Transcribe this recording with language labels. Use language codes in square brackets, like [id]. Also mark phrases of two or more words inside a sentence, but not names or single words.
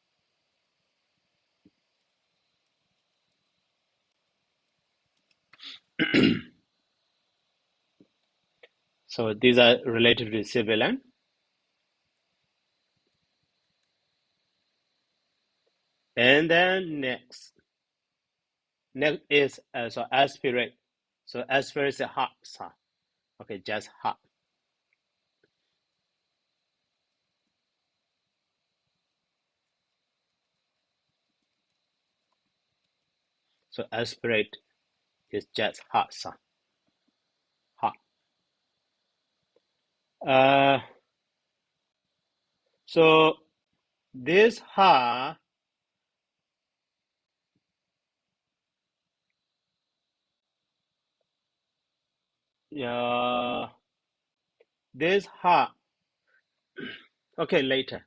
[en] So these are related to civilian. And then next is so aspirate. So aspirate is a ha sa. Okay, just ha. So aspirate is just ha sa. Ha. So this ha this ha. Okay, later.